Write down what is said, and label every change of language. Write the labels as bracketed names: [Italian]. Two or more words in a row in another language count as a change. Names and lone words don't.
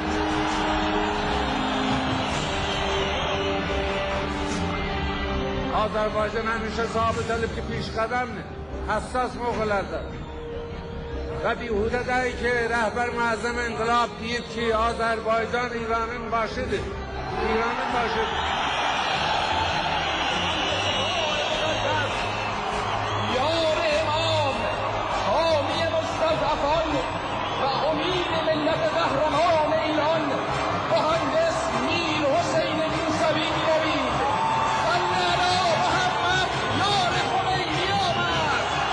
[Azerbaijani] Azərbaycan həmişə sabit edib ki, piş qədəmdir, həssas mövqelərdə. Və bihudə deyil ki, rəhbər müəzzəm inqilab deyib ki, Azərbaycan İranın başıdır. İranın başıdır. [Persian] یار امام حامی مستضعفان و امید ملت قهرمان ایران مهندس میر حسین موسوی می‌نوید [Arabic] صلی علی محمد [Persian] یار خمینی آمد.